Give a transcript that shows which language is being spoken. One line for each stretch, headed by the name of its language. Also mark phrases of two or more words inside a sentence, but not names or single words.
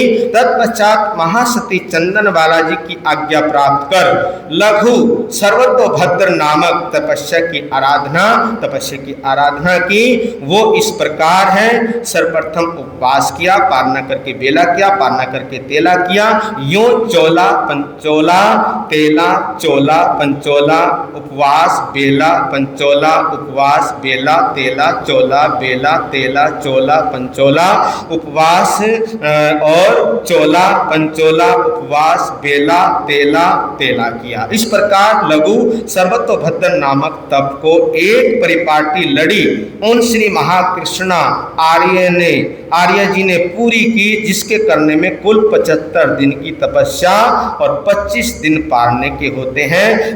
Hindi: तत्पश्चात महासती चंदन बाला जी की आज्ञा प्राप्त कर लघु सर्वतोभद्र नामक तपस्या की आराधना की। वो इस प्रकार है। सर्वप्रथम उपवास किया, पारना करके बेला किया, पारना करके तेला किया। यूं चोला पंचोला तेला चोला पंचोला उपवास बेला पंचोला उपवास बेला तेला चोला बेला तेला चोला पंचोला उपवास और चोला पंचोला उपवास बेला तेला किया। इस प्रकार लघु सर्वतोभद्र नामक तप को एक परिपाटी लड़ी उन श्री महाकृष्णा आर्य जी ने पूरी की, जिसके करने में कुल 75 दिन की तपस्या और 25 दिन पारने के होते हैं।